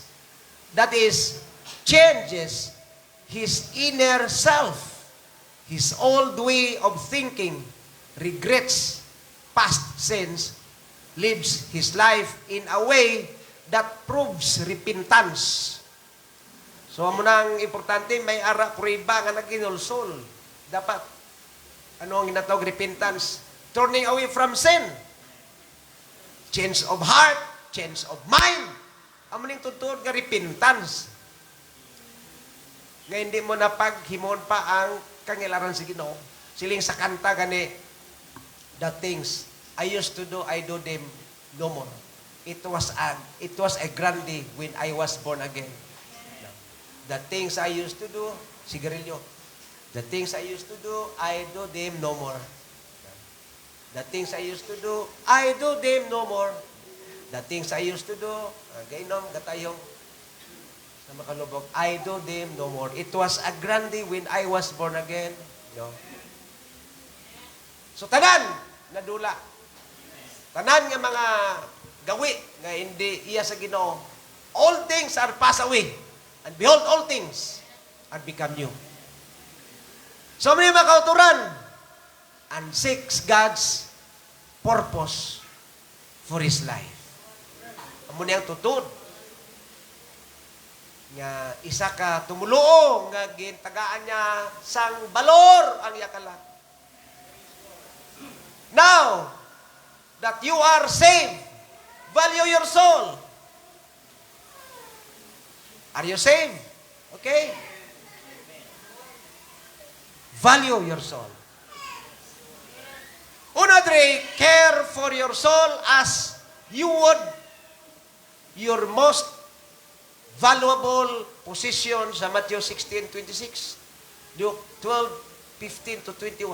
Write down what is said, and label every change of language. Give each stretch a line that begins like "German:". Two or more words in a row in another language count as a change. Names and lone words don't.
English: That is, changes his inner self, his old way of thinking, regrets past sins, lives his life in a way that proves repentance. So,
Hiligaynon: amo nang importante, may ara prueba nga naginulsol. Dapat, ano ang ginatawag repentance?
English: Turning away from sin. Change of heart, change of mind.
Hiligaynon: Amo ning tutuod nga repentance. Nga hindi mo na paghimon pa ang kangilaran sa Ginoo. Siling sa kanta gani,
English: the things I used to do, I do them no more. It was a grande when I was born again. The things I used to do, sigarilyo. The things I used to do, I do them no more. The things I used to do, I do them no more. The things I used to do,
Hiligaynon: gainom, gatayong, sa makalubog,
English: I do them no more. It was a grande when I was born again. No? So,
Hiligaynon: tanan, nadula. Tanan nga mga gawi, nga hindi iya sa Ginoo.
English: All things are passed away. And behold, all things are become new. So,
Hiligaynon: may mga kauturan,
English: and seeks God's purpose for his life.
Hiligaynon: Amo niyang tutod. Nga isa ka tumuluong, nga gintagaan niya sang balor ang yakala.
English: Now, that you are saved, value your soul. Are you saved? Okay? Value your soul. Unadre, care for your soul as you would your most valuable possession sa Matthew 16:26, Luke 12:15 to 21.